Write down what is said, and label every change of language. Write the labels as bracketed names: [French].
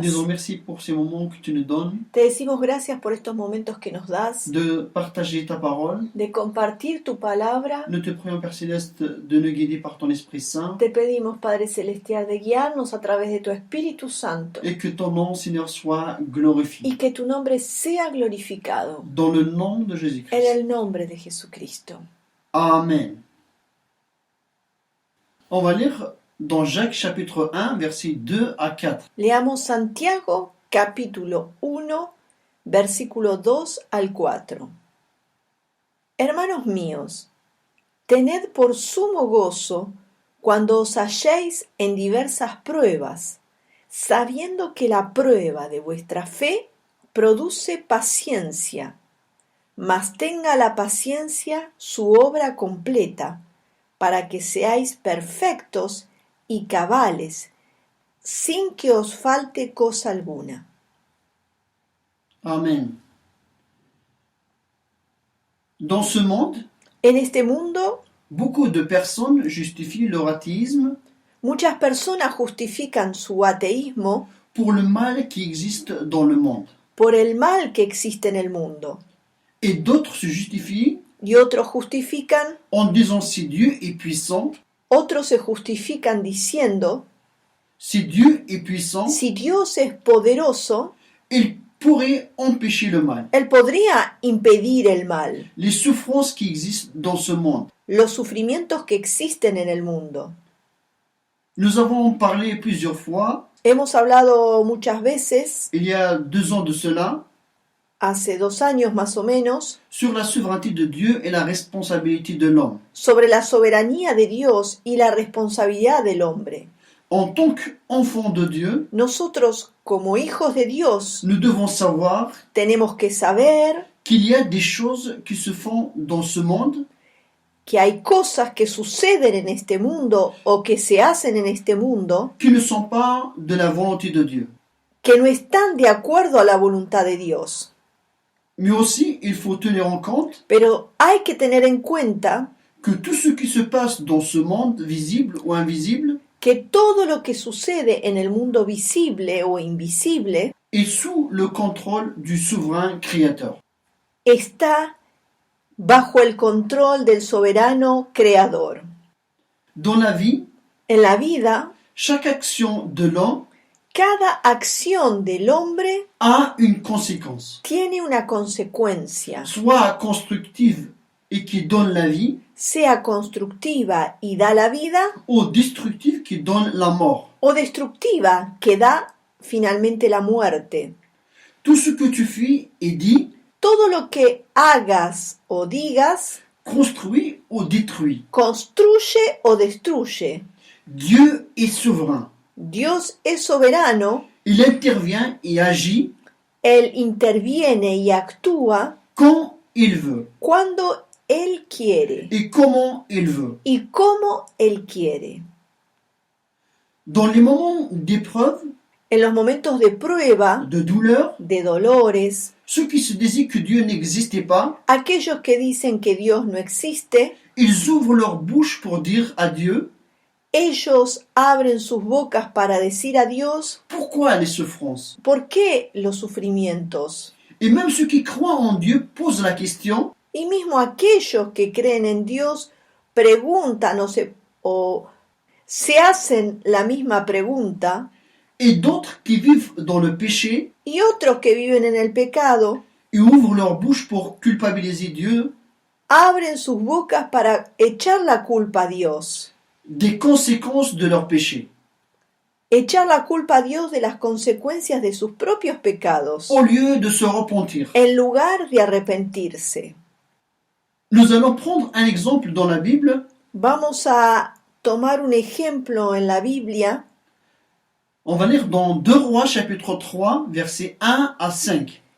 [French] disons merci pour ces moments que tu nous donnes, [Spanish] Te decimos gracias por estos momentos que nos das, [French] de partager ta parole. [Spanish] de compartir tu palabra. [French] Nous te prions Père Céleste de nous guider par ton Esprit Saint [Spanish] Te pedimos, Padre Celestial, de guiarnos a través de tu Espíritu Santo [French] et que ton nom, Seigneur, soit glorifié. [Spanish] y que tu nombre sea glorificado [French] Dans le nom de [Spanish] en [French] Jésus-Christ. [Spanish] el nombre de Jesucristo. Amen. [French] On va lire dans Jacques chapitre 1, versets 2 à 4. [Spanish] Leamos Santiago capítulo 1, versículo 2 al 4. Hermanos míos, tened por sumo gozo cuando os halléis en diversas pruebas, sabiendo que la prueba de vuestra fe produce paciencia, mas tenga la paciencia su obra completa, para que seáis perfectos y cabales, sin que os falte cosa alguna. Amen. [French] Dans ce monde, [Spanish] En este mundo, [French] beaucoup de personnes justifient leur athéisme [Spanish] muchas personas justifican su ateísmo [French] pour le mal qui existe dans le monde. [Spanish] por el mal que existe en el mundo, [French] Et d'autres se justifient [Spanish] y otros justifican, [French] en disant si Dieu est puissant, [Spanish] otros se justifican diciendo, [French] si Dieu est puissant, [Spanish] si Dios es poderoso, [French] il pourrait empêcher le mal. [Spanish] Él podría impedir el mal, [French] Les souffrances qui existent dans ce monde. [Spanish] los sufrimientos que existen en el mundo. [French] Nous avons parlé plusieurs fois, [Spanish] Hemos hablado muchas veces, [French] il y a 2 ans de cela, [Spanish] hace 2 años más o menos, [French] sur la souveraineté de Dieu et la responsabilité de l'homme. [Spanish] sobre la soberanía de Dios y la responsabilidad del hombre. [French] En tant qu'enfants de Dieu, [Spanish] Nosotros, como hijos de Dios, [French] nous devons savoir [Spanish] tenemos que saber [French] qu'il y a des choses qui se font dans ce monde [Spanish] que hay cosas que suceden en este mundo o que se hacen en este mundo [French] qui ne sont pas de la volonté de Dieu. [Spanish] que no están de acuerdo a la voluntad de Dios. [French] Mais aussi, il faut tenir en compte [Spanish] Pero hay que tener en cuenta [French] que tout ce qui se passe dans ce monde, visible ou invisible, [Spanish] que todo lo que sucede en el mundo visible o invisible [French] est sous le contrôle du souverain créateur. [Spanish] está bajo el control del soberano creador. [French] Dans la vie, [Spanish] En la vida, [French] chaque action de l'homme [Spanish] cada acción del hombre [French] a une conséquence, [Spanish] tiene una consecuencia, [French] soit constructive et qui donne la vie, [Spanish] sea constructiva y da la vida, [French] ou destructive qui donne la mort. [Spanish] o destructiva que da finalmente la muerte. [French] Tout ce que tu fais et dis [Spanish] Todo lo que hagas o digas [French] construit ou détruit. [Spanish] construye o destruye. [French] Dieu est souverain. [Spanish] Dios es soberano, [French] Il intervient et agit [Spanish] Él interviene y actúa [French] quand il veut [Spanish] cuando Él quiere [French] et comment il veut. [Spanish] y como Él quiere. [French] Dans les moments d'épreuve, [Spanish] En los momentos de prueba, [French] de douleur, [Spanish] de dolores, [French] ceux qui se disent que Dieu n'existait pas, [Spanish] aquellos que dicen que Dios no existe, [French] ils ouvrent leur bouche pour dire à Dieu [Spanish] ellos abren sus bocas para decir a Dios, [French] pourquoi les souffrances. [Spanish] ¿por qué los sufrimientos? [French] Et même ceux qui croient en Dieu posent la question [Spanish] Y mismo aquellos que creen en Dios preguntan o se hacen la misma pregunta, [French] et d'autres qui vivent dans le péché [Spanish] y otros que viven en el pecado [French] et ouvrent leur bouche pour culpabiliser Dieu [Spanish] abren sus bocas para echar la culpa a Dios, [French] des conséquences de leur péché, [Spanish] echar la culpa a Dios de las consecuencias de sus propios pecados, [French] au lieu de se repentir. [Spanish] en lugar de arrepentirse. [French] Nous allons prendre un exemple dans la Bible. [Spanish] Vamos a tomar un ejemplo en la Biblia. [French] On va lire dans 2 Rois chapitre 3, versets 1 à 5.